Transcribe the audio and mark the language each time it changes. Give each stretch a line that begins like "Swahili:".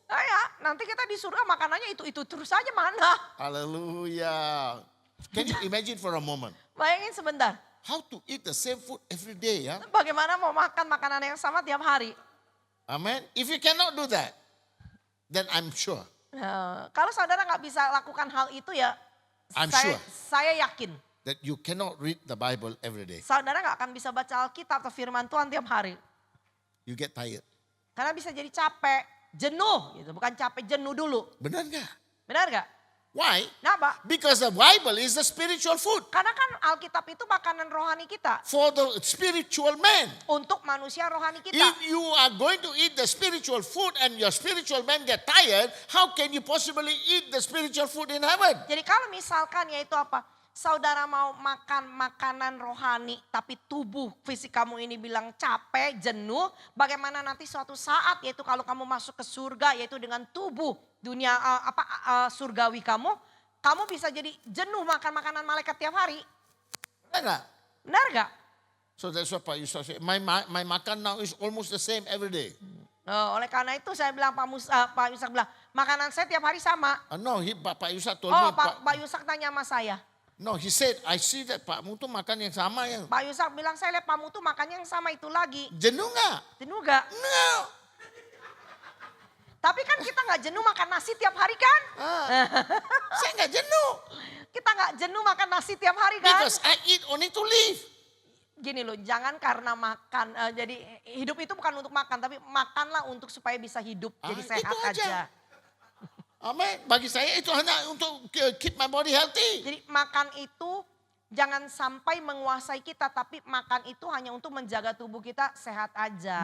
Indonesian: Nah ya, nanti kita di surga makanannya itu terus aja mana. Hallelujah.
English: Can you imagine for a moment
Indonesian: Bayangin sebentar,
English: how to eat the same food every day?
Indonesian: Ya? bagaimana mau makan makanan yang sama tiap hari. Amen.
English: If you cannot do that, then I'm sure.
Indonesian: Nah, kalau saudara nggak bisa lakukan hal itu ya,
English: I'm
Indonesian: saya,
English: sure.
Indonesian: saya yakin.
English: That you cannot read the Bible every day.
Indonesian: Saudara nggak akan bisa baca Alkitab atau firman Tuhan tiap hari.
English: You get tired.
Indonesian: Karena bisa jadi capek, jenuh gitu. Bukan capek, jenuh dulu. Benar nggak? Benar nggak?
English: Why?
Indonesian: Kenapa?
English: Because the Bible is the spiritual food
Indonesian: Karena kan Alkitab itu makanan rohani kita.
English: for the spiritual man.
Indonesian: Untuk manusia rohani kita.
English: If you are going to eat the spiritual food and your spiritual man get tired, how can you possibly eat the spiritual food in heaven?
Indonesian: Jadi kalau misalkan yaitu apa? Saudara mau makan makanan rohani tapi tubuh fisik kamu ini bilang capek, jenuh. Bagaimana nanti suatu saat yaitu kalau kamu masuk ke surga yaitu dengan tubuh dunia surgawi kamu. Kamu bisa jadi jenuh makan makanan malaikat tiap hari. Benar nggak? Benar gak?
English: So that's what Pak Yusuf said. My makan now is almost the same every day.
Indonesian: Oleh karena itu saya bilang Pak Yusak bilang makanan saya tiap hari sama.
English: No, Pak Yusuf told Oh me.
Indonesian: Pak Yusak tanya sama saya.
English: No, he said, I see that Pak Mutu
Indonesian: makan yang sama ya. Pak Yusak bilang saya lihat Pak Mutu makannya yang sama itu lagi. Jenuh nggak? Jenuh gak?
English: No.
Indonesian: Tapi kan kita gak jenuh makan nasi tiap hari kan? Saya nggak jenuh. Kita gak jenuh makan nasi tiap hari kan?
English: Because I eat only to live.
Indonesian: gini loh, jangan karena makan, jadi hidup itu bukan untuk makan, tapi makanlah untuk supaya bisa hidup, jadi Itu sehat aja. aja. Amin. Bagi saya itu hanya untuk
English: keep my body healthy.
Indonesian: Jadi makan itu jangan sampai menguasai kita, tapi makan itu hanya untuk menjaga tubuh kita sehat aja.